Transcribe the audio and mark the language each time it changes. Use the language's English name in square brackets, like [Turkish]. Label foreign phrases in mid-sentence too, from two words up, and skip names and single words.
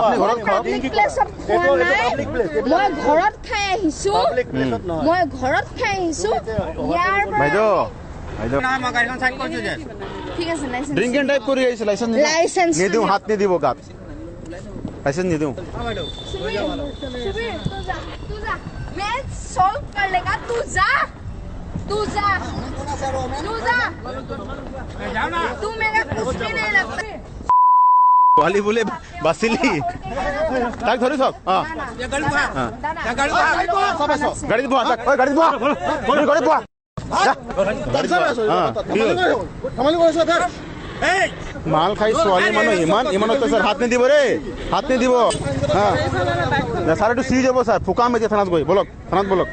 [Assamese] আপুনি ঘৰত খাওক পাব্লিক প্লেছত খোৱা নাই মই ঘৰত খাই আহিছো পাব্লিক প্লেছত নহয় মই ঘৰত খাই আহিছো ইয়াৰ পৰা বাইদেউ বাইদেউ না মই গাড়ীখন চাইড কৰিছো দে ঠিক আছে লাইসেন্স [English] drink and drive [Assamese] কৰি আহিছে লাইসেন্স নিদিওঁ হাত নিদিব গাত লাইসেন্স নিদিওঁ [Hindi] सुबीर तू जा मैं सॉल्व कर लेगा तू जा तू मेरा कुछ भी नहीं लगता [Assamese] পোৱালি বোলে বাচিলি তাক ধৰি থক গাড়ীত বহা তাক গাড়ীত বহা গাড়ীত বহা মাল খাই ছোৱালী মানুহ ইমান অত্যাচাৰ হাত নিদিব ৰে হাত নিদিব ছাৰ এইটো চিজ হ'ব ছাৰ ফুকাম এতিয়া থানাত গৈ বলক থানাত বলক